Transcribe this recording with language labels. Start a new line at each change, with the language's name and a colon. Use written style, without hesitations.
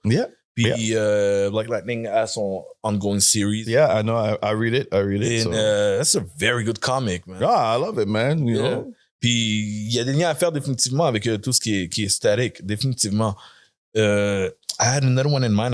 English: Yeah.
French: Puis Black Lightning a son ongoing series.
English: Yeah, I know. I read it. And that's a very good comic, man. Ah, I love it, man. You know.
French: Puis il y a des liens à faire définitivement avec tout ce qui est Static, définitivement.
English: I had another one in mind.